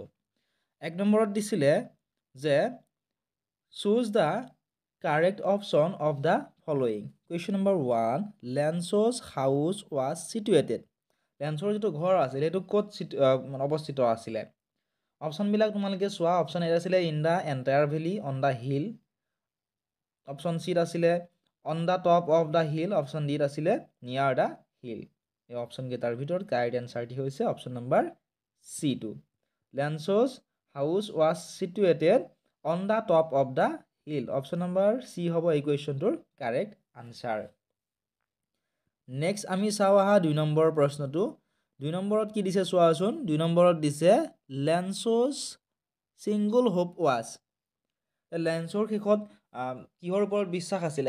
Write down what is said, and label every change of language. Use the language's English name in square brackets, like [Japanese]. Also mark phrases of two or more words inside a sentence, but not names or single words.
[Assamese] 1 নম্বৰত দিছিলে যে [English] choose the correct option of the following. Question number 1, Lencho's house was situated. [Assamese] লেঞ্চৰ যিটো ঘৰ আছিল সেইটো ক'ত অৱস্থিত আছিলে? অপশ্যনবিলাক তোমালোকে চোৱা। [English] Option A আছিলে in the entire valley on the hill। Option C-ত আছিলে on the top of the hill। Option D-ত আছিলে near the hill। [Assamese] এই অপশ্যনকেইটাৰ ভিতৰত [English] correct answer-টি [Assamese] হৈছে [English] Option number C2. Lencho's house was situated on the top of the hill. Option number C [Assamese] হ'ব এই কুৱেশ্যনটোৰ [English] correct answer. [Assamese] নেক্সট আমি চাওঁ আহা 2 নম্বৰ প্ৰশ্নটো। 2 নম্বৰত কি দিছে চোৱাচোন। 2 নম্বৰত দিছে [English] Lencho's single hope was. [Assamese] লেঞ্চৰ শেষত কিহৰ ওপৰত বিশ্বাস আছিলে?